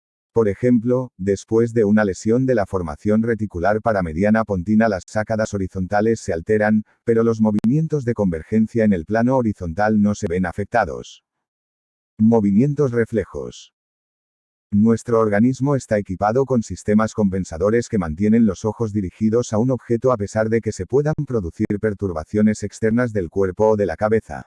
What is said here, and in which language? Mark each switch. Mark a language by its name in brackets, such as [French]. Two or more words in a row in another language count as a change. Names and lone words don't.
[Spanish] Por ejemplo, después de una lesión de la formación reticular paramediana pontina, las sácadas horizontales se alteran, pero los movimientos de convergencia en el plano horizontal no se ven afectados. Movimientos reflejos. Nuestro organismo está equipado con sistemas compensadores que mantienen los ojos dirigidos a un objeto a pesar de que se puedan producir perturbaciones externas del cuerpo o de la cabeza.